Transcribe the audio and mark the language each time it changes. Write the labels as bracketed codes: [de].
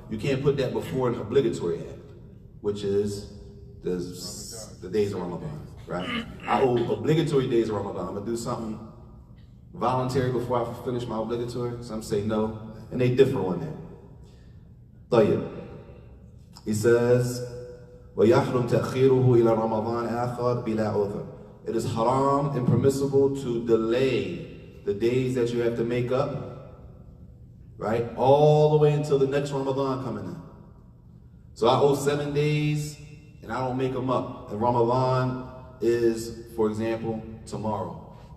[en] You can't put that before an obligatory act, which is the days of Ramadan, right? I owe obligatory days of Ramadan. I'm gonna do something voluntary before I finish my obligatory. Some say no, and they differ on that. [ar] طيب. [en] He says, [ar] وَيَحْرُمْ تَأْخِيرُهُ إِلَى رَمَضَانَ آخَرْ بِلَا عُذْرٍ. [en] It is haram and permissible to delay the days that you have to make up, right? All the way until the next Ramadan coming in. So I owe 7 days and I don't make them up. And Ramadan is, for example, tomorrow.